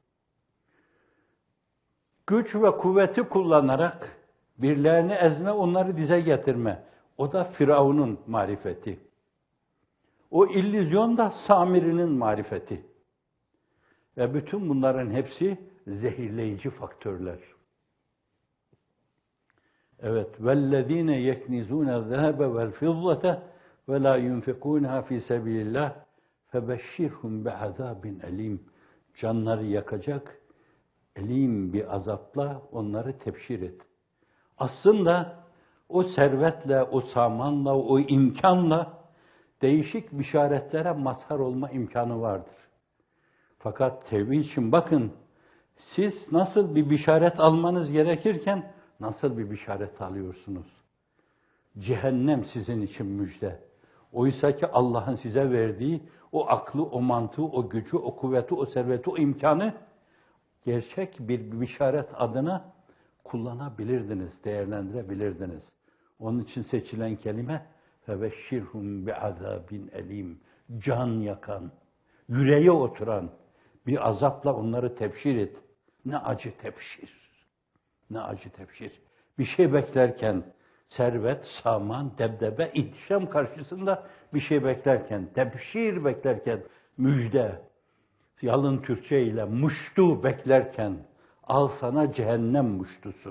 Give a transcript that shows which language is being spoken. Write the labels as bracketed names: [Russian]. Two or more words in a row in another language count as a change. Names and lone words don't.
[Turkish] Güç ve kuvveti kullanarak birilerini ezme, onları dize getirme, o da Firavun'un marifeti. O illüzyon da Samiri'nin marifeti. Ve bütün bunların hepsi zehirleyici faktörler. Evet, [Arabic] وَالَّذ۪ينَ يَكْنِزُونَ الذَّهَبَ وَالْفِضَّةَ وَلَا يُنْفِقُونَهَا ف۪ي سَب۪يلِ اللّٰهِ فَبَشِّرْهُمْ بِعَذَابٍ اَل۪يمٍ [Turkish] Canları yakacak, elim bir azapla onları tebşir et. Aslında o servetle, o samanla, o imkanla değişik bişaretlere mazhar olma imkanı vardır. Fakat tevbe için bakın, siz nasıl bir bişaret almanız gerekirken nasıl bir bişaret alıyorsunuz? Cehennem sizin için müjde. Oysa ki Allah'ın size verdiği o aklı, o mantığı, o gücü, o kuvveti, o serveti, o imkanı gerçek bir bişaret adına kullanabilirdiniz, değerlendirebilirdiniz. Onun için seçilen kelime [Arabic] فَبَشِّرْهُمْ بِعَذَابٍ اَل۪يمٍ [Turkish] Can yakan, yüreğe oturan bir azapla onları tebşir et. Ne acı tebşir, ne acı tebşir. Bir şey beklerken, servet, saman, debdebe, ihtişam karşısında bir şey beklerken, tebşir beklerken, müjde, yalın Türkçe ile muştu beklerken, al sana cehennem muştusu.